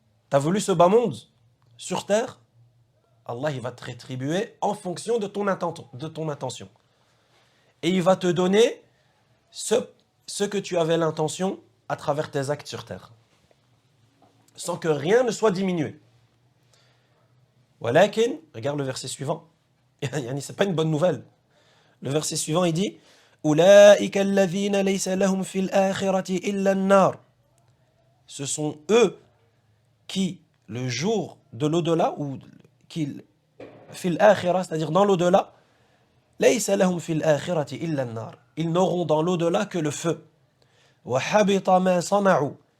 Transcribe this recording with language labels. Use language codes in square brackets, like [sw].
[fr] Tu as voulu ce bas monde sur terre, Allah il va te rétribuer en fonction de ton intention. Et il va te donner ce que tu avais l'intention à travers tes actes sur terre, sans que rien ne soit diminué. Walakin, regarde le verset suivant, c'est pas une bonne nouvelle. Le verset suivant, il dit [ar] أولئك الذين ليس لهم في الآخرة إلا النار. [fr] Ce sont eux qui, le jour de l'au-delà, ou qui, fil akhira, c'est-à-dire dans l'au-delà, [ar] ليس لهم في الآخرة إلا النار. [fr] Ils n'auront dans l'au-delà que le feu. [ar] وحبط ما صنعوا.